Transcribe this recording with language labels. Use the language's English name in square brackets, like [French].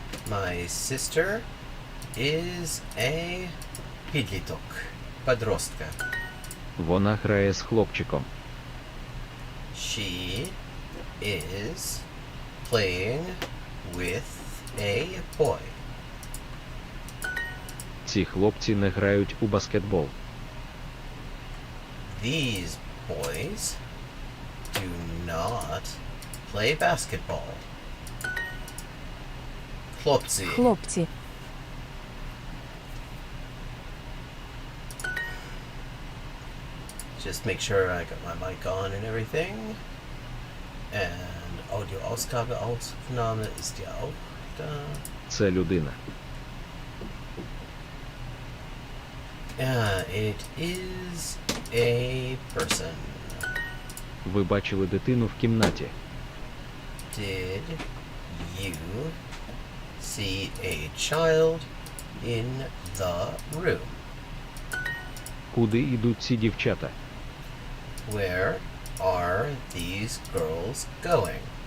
[English] My sister is a [Ukrainian] підліток. [Russian] Подростка. [Ukrainian] Вона грає з хлопчиком. [English] She is playing with a boy. [Ukrainian] Ці хлопці не грають у баскетбол. [English] These boys do not play basketball. [Ukrainian] Хлопці. Хлопці. [English] Just make sure I got my mic on and everything. [German] And Audioausgabe, Aufnahme ist ja auch da. [Ukrainian] Це людина. [English] It is a person. [Ukrainian] Ви бачили дитину в кімнаті. [English] Did you see a child in the room? [Ukrainian] Куди йдуть ці дівчата? [English] Where are these girls going?